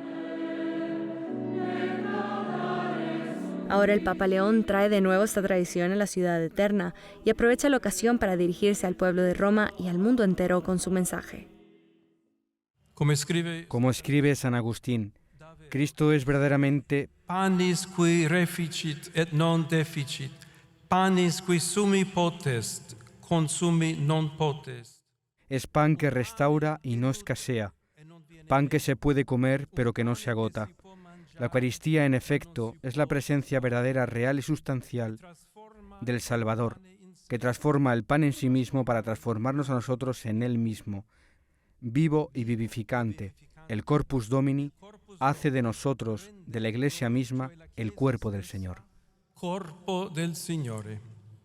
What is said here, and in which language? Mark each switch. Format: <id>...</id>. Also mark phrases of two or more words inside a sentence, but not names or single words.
<es>Ahora el Papa León trae de nuevo esta tradición a la ciudad eterna y aprovecha la ocasión para dirigirse al pueblo de Roma y al mundo entero con su mensaje. Como escribe San Agustín, Cristo es verdaderamente</es> <la>panis qui reficit et non deficit, panis qui sumi potest, consumi non potest.</la> <es>Es pan que restaura y no escasea, pan que se puede comer pero que no se agota, La Eucaristía, en efecto, es la presencia verdadera, real y sustancial del Salvador, que transforma el pan en sí mismo para transformarnos a nosotros en Él mismo. Vivo y vivificante, el</es> <la>Corpus Domini</la> <es>hace de nosotros, de la Iglesia misma, el cuerpo del Señor.</es> <it>Corpo del Signore.</it>